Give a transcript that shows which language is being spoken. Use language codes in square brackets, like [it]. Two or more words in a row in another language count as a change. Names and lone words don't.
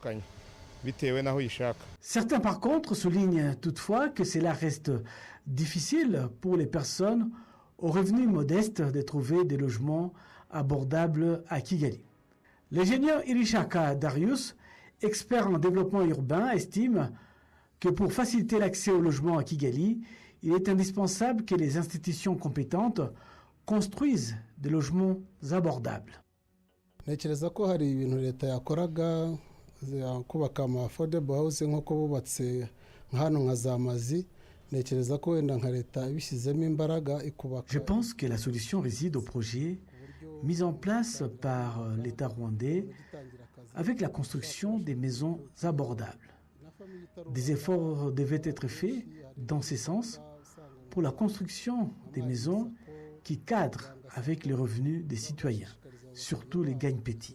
[fr] Certains, par contre, soulignent toutefois que cela reste difficile pour les personnes aux revenus modestes de trouver des logements abordables à Kigali. L'ingénieur Irishaka Darius, expert en développement urbain, estime que pour faciliter l'accès au logement à Kigali, il est indispensable que les institutions compétentes construisent des logements abordables. [rw] Ntekereza ko hari ibintu leta yakoraga kubaka ama [en] affordable housing [rw] nk'uko bubatse hano nka za mazi. Ntekereza ko wenda nka leta ibishyizemo imbaraga ikubaka. [fr] Je pense que la solution réside au projet mis en place par l'État rwandais avec la construction des maisons abordables. Des efforts devaient être faits dans ce sens pour la construction des maisons qui cadrent avec les revenus des citoyens, surtout les gagne-petits.